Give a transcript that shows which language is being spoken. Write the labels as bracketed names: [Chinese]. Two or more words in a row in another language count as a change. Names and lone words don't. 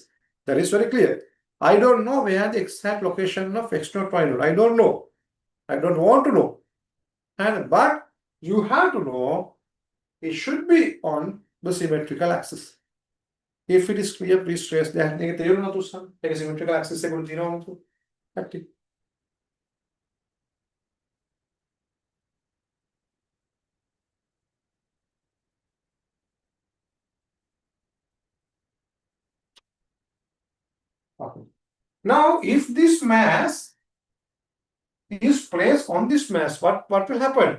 [English] That is very clear. I don't know where the exact location of x naught, y naught. I don't know. I don't want to know. But you have to know it should be on the symmetrical axis. If it is clear, please raise the hand. [Sinhala] ඒක තේරුණා තුස්සන්? ඒක [English] symmetrical axis [Sinhala] එක උඩ තියෙනවා නේද? කට්ටිය. [English] Okay. Now, if this mass is placed on this mass, what will happen?